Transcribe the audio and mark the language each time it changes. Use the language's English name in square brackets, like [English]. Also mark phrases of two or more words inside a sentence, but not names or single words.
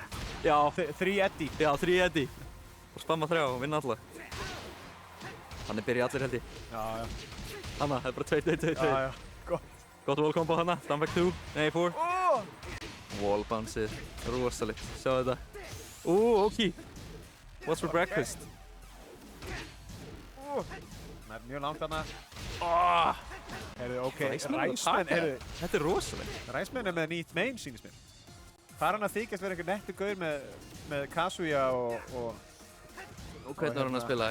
[Icelandic] Já. 3 Eddie. Já, 3 Eddie. Og spamma 3 og vinna alla. Hann er byrjað allir held ég. Já. Hanna, það er bara 2. Já. Gott [English] wall combo [Icelandic] hanna. Downback 2. Nei, 4. Wall bounceið. Rosalegt. Sjá þetta. [English] Ok. What's for breakfast? [Icelandic] Það er mjög langt þarna. Heyrðu, ok. Ræsmenn. Þetta er rosalegt. Ræsmenn er með nýtt main, sýnist mér. Það er hann að þykjast vera einhver nettur gaur með Kazuya og hvernig var hann að spila?